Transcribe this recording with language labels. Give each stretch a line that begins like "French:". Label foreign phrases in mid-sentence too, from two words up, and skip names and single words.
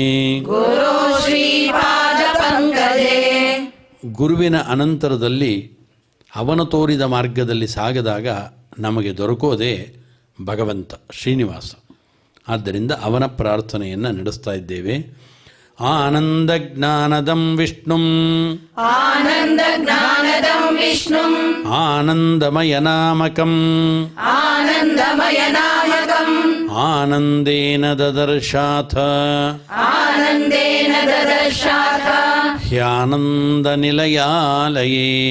Kannada: ಗುರುವಿನ ಅನಂತರದಲ್ಲಿ ಅವನು ತೋರಿದ ಮಾರ್ಗದಲ್ಲಿ ಸಾಗದಾಗ ನಮಗೆ ದೊರಕೋದೇ ಭಗವಂತ ಶ್ರೀನಿವಾಸ. ಆದ್ದರಿಂದ ಅವನ ಪ್ರಾರ್ಥನೆಯನ್ನು ನಡೆಸ್ತಾ ಇದ್ದೇವೆ.
Sanskrit: ಆನಂದ ಜ್ಞಾನದಂ ವಿಷ್ಣುಂ ಆನಂದಮಯ ನಾಮಕಂ ಆನಂದೇನ ದದರ್ಶಾಥ ಹ್ಯಾನಂದ ನಿಲಯಾಲಯೇ.